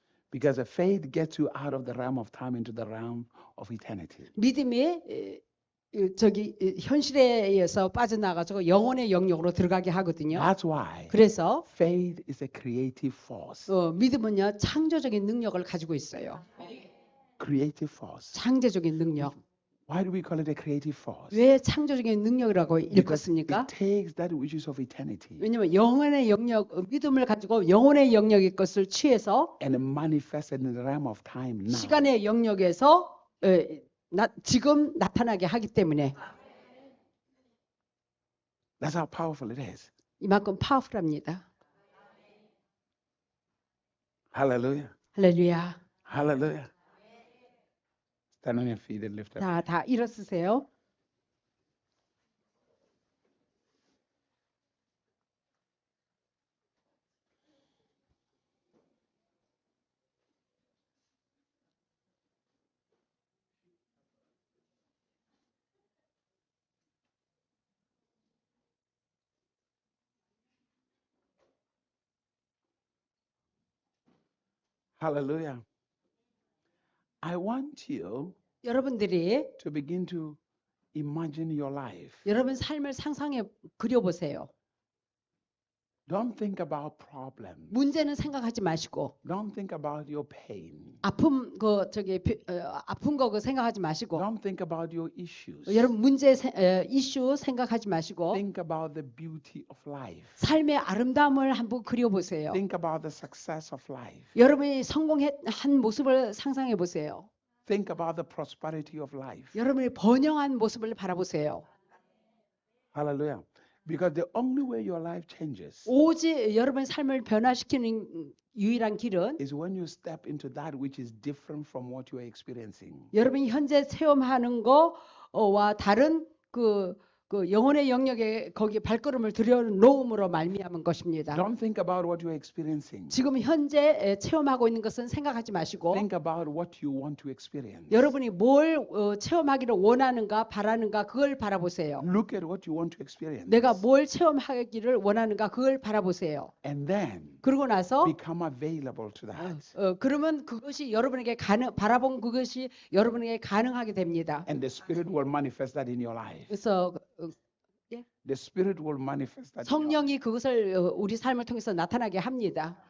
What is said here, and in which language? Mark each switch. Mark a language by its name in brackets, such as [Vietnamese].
[English] Because a faith gets you out of the realm of time into the realm of eternity. [Korean] 믿음이 현실에서 빠져나가서 영혼의 영역으로 들어가게 하거든요. [English] That's why [Korean] 그래서 [English] faith is a creative force. [Korean] 믿음은요 창조적인 능력을 가지고 있어요. [English] Creative force. [Korean] 창조적인 능력. [English] Why do we call it a creative force? [Korean] 왜 창조적인 능력이라고 [English] Because [Korean] 일컫습니까? [English] it takes that which is of eternity [Korean] 왜냐면 영혼의 영역, 믿음을 가지고 영혼의 영역의 것을 취해서 [English] and manifest in the realm of time now. [Korean] 시간의 영역에서 지금 나타나게 하기 때문에 [English] That's how powerful it is. [Korean] 이만큼 파워풀합니다. [English] Hallelujah. [Korean] 할렐루야. [English] Hallelujah. Stand on your feet and lift up. [Korean] 자, 다 일어서세요. [English] Hallelujah. I want you [Korean] 여러분들이 [English] to begin to imagine your life. [Korean] 여러분 삶을 상상해 그려보세요. [English] Don't think about problems. [Korean] 문제는 생각하지 마시고 [English] Don't think about your pain. [Korean] 아픈 아픈 거 생각하지 마시고 [English] Don't think about your issues. [Korean] 여러분 이슈 생각하지 마시고 [English] Think about the beauty of life. [Korean] 삶의 아름다움을 한번 그려보세요. [English] Think about the success of life. [Korean] 여러분이 성공한 모습을 상상해 보세요. [English] Think about the prosperity of life. [Korean] 여러분이 번영한 모습을 바라보세요. [English] Hallelujah. Because the only way your life changes [Korean] 오직 여러분의 삶을 변화시키는 유일한 길은 [English] is when you step into that which is different from what you are experiencing. [Korean] 여러분이 현재 체험하는 거와 다른 그 영혼의 영역에 거기 발걸음을 들여놓음으로 말미암은 것입니다. [English] Don't think about what you are experiencing. [Korean] 지금 현재 체험하고 있는 것은 생각하지 마시고 [English] Think about what you want to experience. [Korean] 여러분이 뭘 체험하기를 원하는가 바라는가 그걸 바라보세요. [English] Look at what you want to experience. [Korean] 내가 뭘 체험하기를 원하는가 그걸 바라보세요. [English] And then [Korean] 그러고 나서 [English] become available to that. [Korean] 그러면 그것이 여러분에게 바라본 그것이 여러분에게 가능하게 됩니다. [English] And the Spirit will manifest that in your life. [Korean] 그래서 [English] The Spirit will manifest that. In your life. [Korean] 성령이 그것을 우리 삶을 통해서 나타나게 합니다.